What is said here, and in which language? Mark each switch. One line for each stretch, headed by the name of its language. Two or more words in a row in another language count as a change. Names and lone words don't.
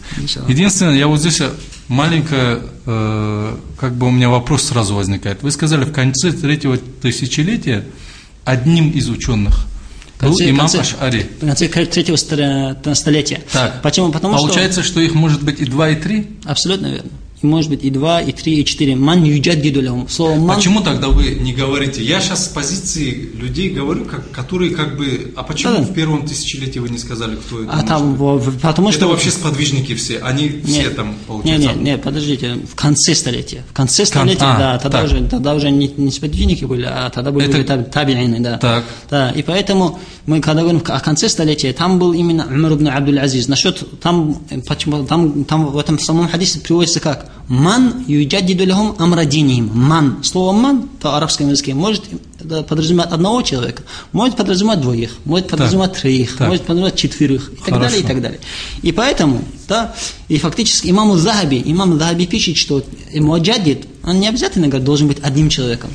Russian: Единственное, я вот здесь маленькое, как бы у меня вопрос сразу возникает. Вы сказали, в конце третьего тысячелетия одним из ученых был имам Аш'ари. В конце третьего столетия. Так. Почему? Получается, что их может быть и 2, и 3? Абсолютно верно. И может быть и 2, и 3, и 4.
Arabic: من يجدد لهم.
Russian: Слово ман. Почему тогда вы не говорите? Я сейчас с позиции людей говорю, которые как бы… А почему в первом тысячелетии вы не сказали, кто это потому что… Это вообще сподвижники все, они все там, получается… Нет, подождите, в конце столетия. В конце столетия, тогда уже не сподвижники были, а тогда были таби'ины, да. Так. Да, и поэтому мы, когда говорим о конце столетия, там был именно Умар ибн Абдул-Азиз. Насчет, там в этом самом хадисе приводится как?
Arabic: من يجدد لهم أمر دينهم.
Russian: Ман. Слово ман в арабском языке может подразумевать одного человека, может подразумевать 2, может подразумевать 3, может подразумевать 4 и так далее, и так далее. И поэтому, да, и фактически имам Захаби пишет, что муаджаддид, он не обязательно должен быть одним человеком.